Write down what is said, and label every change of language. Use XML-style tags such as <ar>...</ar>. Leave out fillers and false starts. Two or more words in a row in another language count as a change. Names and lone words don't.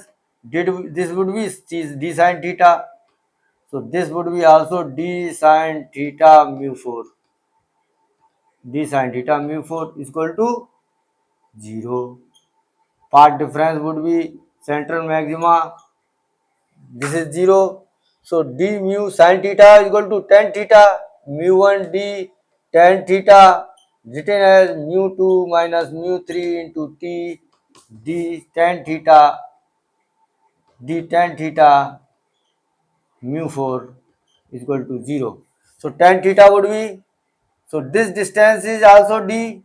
<en>This would be d sin theta. So this would be also d sin theta mu 4. D sin theta mu 4 is equal to 0. Path difference would be central maxima. This is 0. So d mu sin theta is equal to tan theta. Mu 1 d tan theta written as mu 2 minus mu 3 into t d tan theta, mu 4 is equal to 0. So tan theta would be, so this distance is also d.</en>